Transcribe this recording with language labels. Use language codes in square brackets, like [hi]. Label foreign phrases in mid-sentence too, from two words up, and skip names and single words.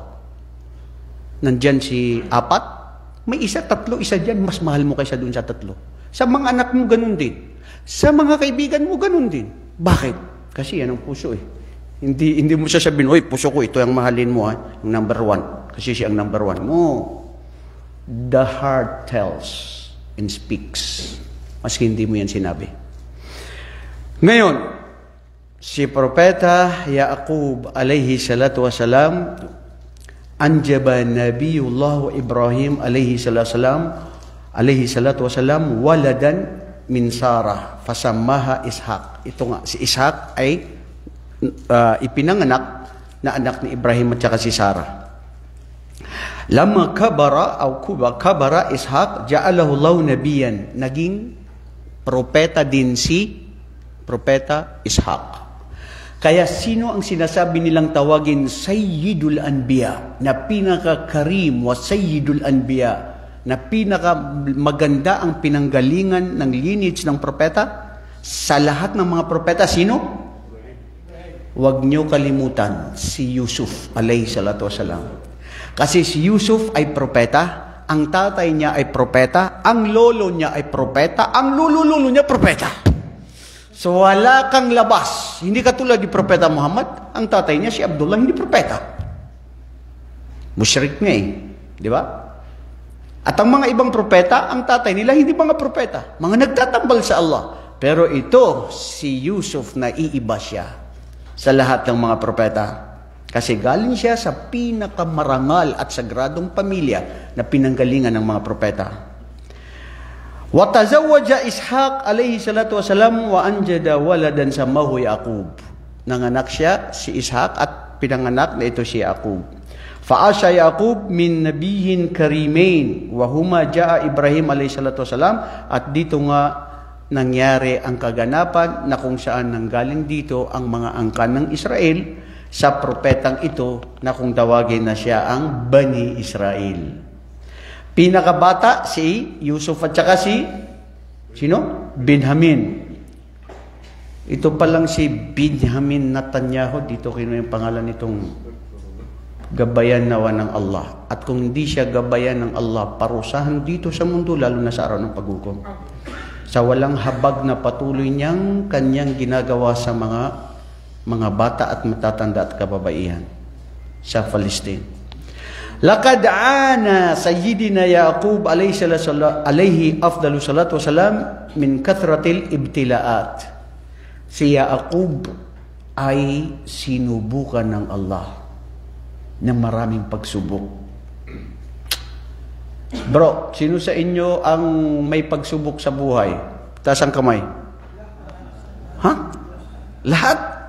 [tl] Nandyan si apat, may isa, tatlo, isa dyan, mas mahal mo kaysa dun sa tatlo. Sa mga anak mo, ganun din. Sa mga kaibigan mo, ganun din. Bakit? Kasi yan ang puso eh. Hindi mo siya sabihin, oy, puso ko, ito ang mahalin mo, yung [en] number one. [tl] Kasi siya ang [en] number one. [tl] No. [en] The heart tells and speaks. [tl] Maski hindi mo yan sinabi. Ngayon, si Propeta [ar] يعقوب عليه الصلاة والسلام، أنجب نبي الله إبراهيم عليه الصلاة والسلام ولدا من سارة فسماها إسحاق. [tl] Ito nga, si Ishaq ay ipinanganak na anak ni Ibrahim at saka si Sarah. [ar] لما كبر إسحاق جعله الله نبيا. [tl] Naging propeta din si Propeta Ishaq. Kaya sino ang sinasabi nilang tawagin [ar] سيد الأنبياء, [tl] na pinaka-karim [ar] وسيد الأنبياء, [tl] na pinaka maganda ang pinanggalingan ng lineage ng propeta sa lahat ng mga propeta? Sino? Huwag niyo kalimutan si Yusuf [ar] عليه الصلاة والسلام. [tl] Kasi si Yusuf ay propeta, ang tatay niya ay propeta, ang lolo niya ay propeta, ang lulu-lulu niya propeta. So wala kang labas. Hindi katulad ni Propeta Muhammad, ang tatay niya si Abdullah, hindi propeta. Musyrik nga eh, di ba? At ang mga ibang propeta, ang tatay nila hindi mga propeta, mga nagtatambal sa Allah. Pero ito, si Yusuf, naiiba siya sa lahat ng mga propeta. Kasi galing siya sa pinakamarangal at sagradong pamilya na pinanggalingan ng mga propeta. [ar] وتزوج إسحاق عليه الصلاة والسلام وأنجب ولدا سماه يعقوب. [tl] Nanganak siya si Ishaq at pinanganak na ito si Yaqub. [ar] فعاش يعقوب من نبيين كريمين وهما جاء إبراهيم عليه الصلاة والسلام. [tl] At dito nga nangyari ang kaganapan na kung saan nanggaling dito ang mga angkan ng Israel sa propetang ito na kung tawagin na siya ang Bani Israel. Pinakabata si Yusuf at saka si sino? Benjamin. Ito pa lang si Benjamin Netanyahu, dito kinuha yung pangalan nitong gabayan nawa ng Allah. At kung hindi siya gabayan ng Allah, parusahan dito sa mundo, lalo na sa araw ng paghukom. Sa walang habag na patuloy niyang kanyang ginagawa sa mga bata at matatanda at kababaihan sa Palestine. [ar] لقد عانى سيدنا يعقوب عليه أفضل الصلاة والسلام من كثرة الابتلاءات. [tl] Si Yaqub ay sinubukan ng Allah ng maraming pagsubok. Bro, sino sa inyo ang may pagsubok sa buhay? Taas ang kamay. Ha? Lahat?